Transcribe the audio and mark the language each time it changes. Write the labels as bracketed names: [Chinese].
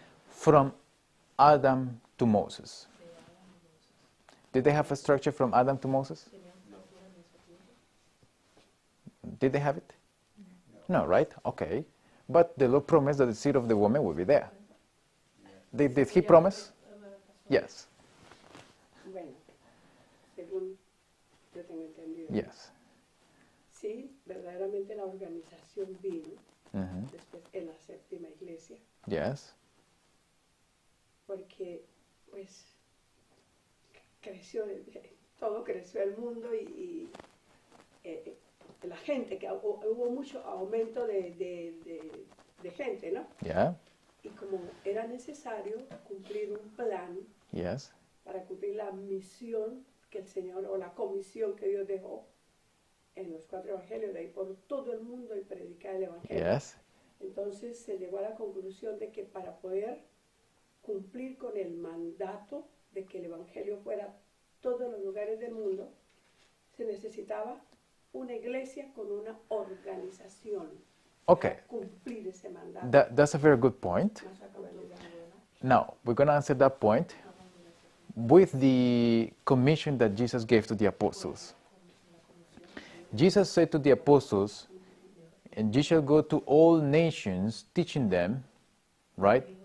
[English] From Adam to Moses. Did they have a structure from Adam to Moses? Did they have it? No, right? Okay. But the Lord promised that the seed of the woman would be there. Did he promise? Yes. [Spanish] Bueno, según yo tengo entendido. [English] Yes. [Spanish] Sí, verdaderamente la organización vino después en la séptima iglesia. [English] Yes. [Spanish] Porque, pues, creció, todo creció el mundo y la gente, que hubo mucho aumento de gente, ¿no? [English] Yeah. [Spanish] Y como era necesario cumplir un plan [English] Yes. [Spanish] para cumplir la misión que el Señor, o la comisión que Dios dejó en los 4 evangelios, de ir por todo el mundo y predicar el evangelio. [English] Yes. [Spanish] Entonces se llegó a la conclusión de que para poder cumplir con el mandato de que el evangelio fuera a todos los lugares del mundo, se necesitaba una iglesia con una organización. [English] Okay. [Spanish] Para cumplir ese mandato. [English] That's a very good point. Now, we're going to answer that point with the commission that Jesus gave to the apostles. Jesus said to the apostles, and ye shall go to all nations, teaching them, right?